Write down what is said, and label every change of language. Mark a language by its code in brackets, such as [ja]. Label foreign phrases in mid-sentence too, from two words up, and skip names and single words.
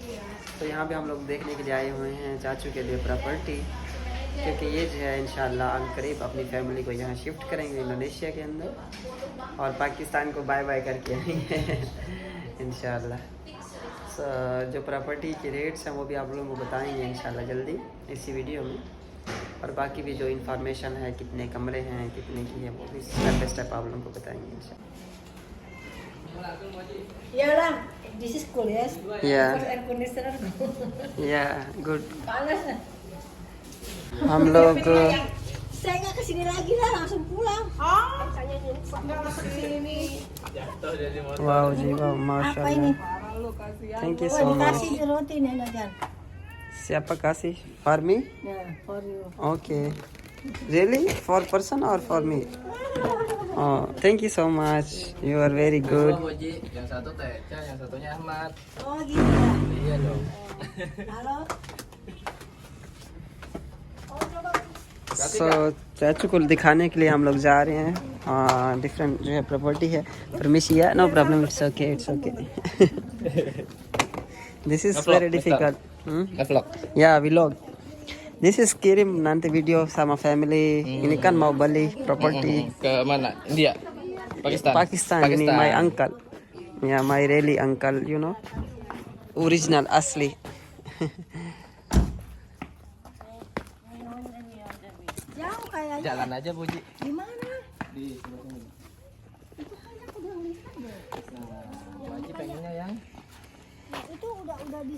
[hi] तो यहाँ पे हम लोग देखने के लिए आए हुए हैं चाचू के लिए प्रॉपर्टी, क्योंकि ये जो है इंशाल्लाह अनकरीब अपनी फैमिली को यहाँ शिफ्ट करेंगे इंडोनेशिया के अंदर, और पाकिस्तान को [en] bye bye [hi] करके आएंगे इंशाल्लाह। जो प्रॉपर्टी के रेट्स हैं वो भी आप लोगों को बताएंगे इंशाल्लाह जल्दी इसी वीडियो में। और बाकी भी जो इन्फॉर्मेशन है, कितने कमरे हैं, कितने की है, वो भी [en] step by step [hi] आप लोगों को बताएंगे इंशाल्लाह। [id] Ya lah, [en] this is cool ya. Yeah. First air conditioner. ya good. [id] Panas. [hi] हम लोग [id] Saya nggak kesini lagi lah, langsung pulang. Saya nggak masuk sini. Jatuh jadi motor. [hi] वाह जी वाह, [id] Apa ini? [en] माशाल्लाह। thank you Oh, so much. [id] dikasih di roti nih Najan. Siapa kasih? [en] For me? Nah, for you. Okay. Really? For person or for me? Oh, thank you so much. You are very [id] Dua [en] good. [id] Bu Haji, yang satu Teca, yang satunya Ahmad. Oh gitu ya. Iya dong. Halo. Oh coba. [hi] So चाचू को दिखाने के लिए हम लोग जा रहे हैं। हाँ, डिफरेंट जो है प्रॉपर्टी है। [id] permisi ya, [en] no problem, it's okay, it's okay. this is Vlog, very difficult. Vlog. [id] Ya, vlog. [en] This is [id] kirim nanti video sama family. Ini kan mau beli properti Ke mana? India? Pakistan? Pakistan. Ini [en] my uncle. Ya, my really uncle, you know. Original, [id] asli. Jauh kayaknya. Jalan aja Bu Haji. Di mana? Di sebelah sini. Itu kayaknya aku udah lihat deh. Nah, Bu Haji pengennya yang Itu udah di